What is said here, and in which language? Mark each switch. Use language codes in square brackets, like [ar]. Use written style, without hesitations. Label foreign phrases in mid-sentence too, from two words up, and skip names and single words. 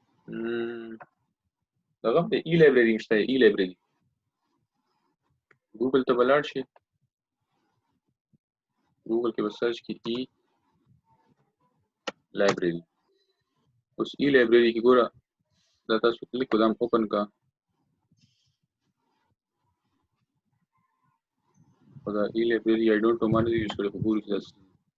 [ps] دغه هم د ای لایبرري شته ای لایبرري ګوګل ته به لاړ شي ګوګل کې به سرچ کړئ ای لایبرري اوس ای لایبرري کې ګوره دا تاسو کلیک کو دا هم اوپن کا او دا ای لایبرري [en] I don't know [ps] مانه یوز کړی خو ګورو چې